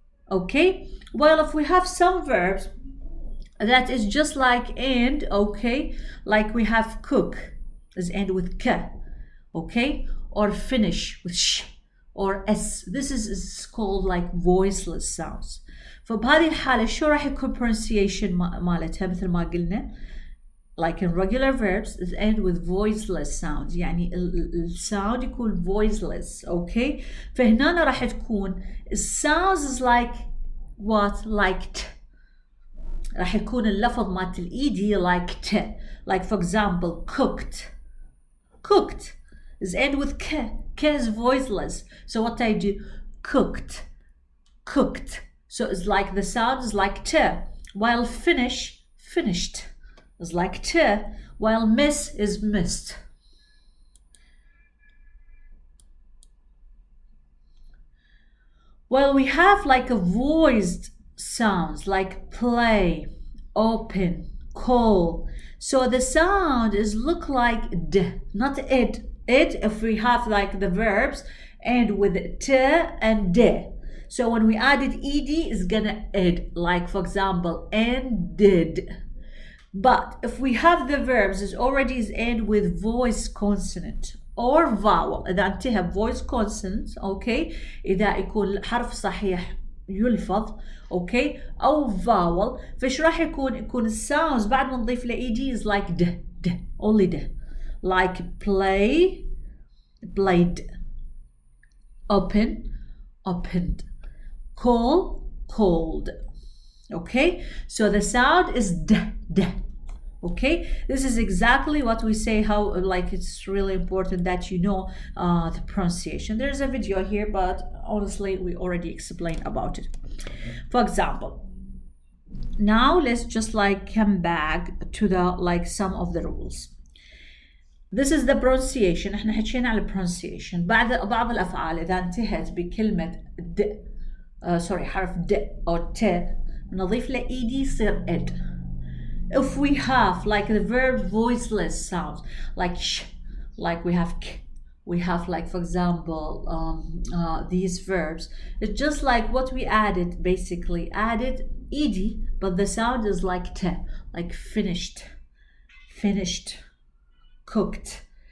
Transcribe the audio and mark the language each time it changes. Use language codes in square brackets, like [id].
[en] Okay, well if we have some verbs that is just like end, okay, like we have cook is end with k, okay, or finish with sh or s. This is called like voiceless sounds. [ar] فبهذه الحالة شو راح يكون [en] pronunciation [ar] مالتها مثل ما قلنا [en] like in regular verbs is end with voiceless sounds. [ar] يعني الsound يكون voiceless. [en] Okay, [ar] فهنا راح تكون [en] sounds is like what, like t. [ar] راح يكون اللفظ مالت الإيدي [en] like t. Like for example cooked, cooked is end with k. K is voiceless, so what I do, cooked, cooked. So it's like the sound is like t, while finish, finished is like t, while miss is missed. Well, we have like a voiced sounds like play, open, call. So the sound is look like d, not it. It, if we have like the verbs end with t and d. So when we added ed, it's gonna ed. Like for example, ended. But if we have the verbs, it already is end with voice consonant or vowel. [ar] إذا انتهى voice consonant, okay. إذا يكون حرف صحيح يلفظ, okay, أو vowel. فش راح يكون sounds بعد ما نضيف له ed [en] is like d, only d. Like play, played, open, opened, call, called. Okay, so the sound is d. Okay, this is exactly what we say, how like it's really important that you know the pronunciation. There's a video here, but honestly we already explained about it. For example, now let's just like come back to the like some of the rules. This is the pronunciation. [ar] احنا حكينا على pronunciation. بعض الأفعال إذا انتهت بكلمة د حرف د أو ت نضيف له ed يصير ed. [en] If we have like the verb voiceless sounds like sh, like we have k, we have like for example these verbs. It's just like what we added, basically added ed, but the sound is like t, like finished, cooked.